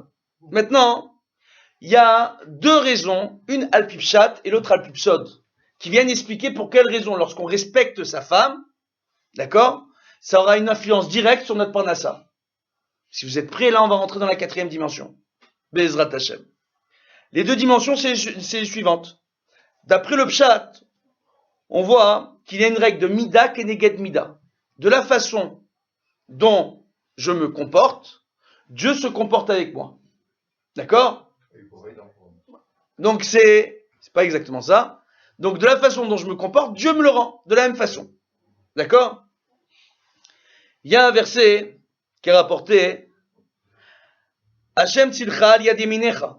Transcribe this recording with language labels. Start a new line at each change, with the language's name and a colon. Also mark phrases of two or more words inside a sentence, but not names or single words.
French: Maintenant, il y a deux raisons, une alpipshat et l'autre alpipsod, qui viennent expliquer pour quelles raisons, lorsqu'on respecte sa femme, d'accord, ça aura une influence directe sur notre parnassa. Si vous êtes prêts, là, on va rentrer dans la quatrième dimension.
Hebrew: בעזרת השם.
French: Les deux dimensions, c'est les suivantes. D'après le pshat, on voit qu'il y a une règle de
Hebrew: מידה כנגד מידה.
French: De la façon dont je me comporte, Dieu se comporte avec moi. D'accord? Donc c'est pas exactement ça. Donc de la façon dont je me comporte, Dieu me le rend de la même façon. D'accord? Il y a un verset qui est rapporté
Hebrew: ה' צלך על יד ימינך.